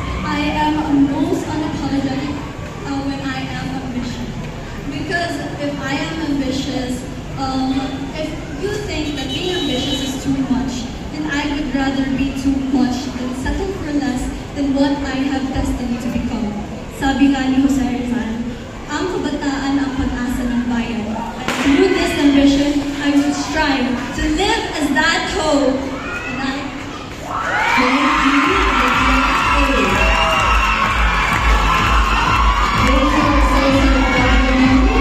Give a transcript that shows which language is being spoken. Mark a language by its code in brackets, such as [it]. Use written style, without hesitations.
[en] I am most unapologetic when I am ambitious. Because if I am ambitious, if you think that being ambitious is too much, then I would rather be too much than settle for less than what I have destined to become. [tl] Sabi nga ni Jose Rizal, ang kabataan ang pag-asa ng bayan. [en] And through this ambition, I would strive to live as that hope. And I Thank you, Mutia 8. Those who are so proud of you.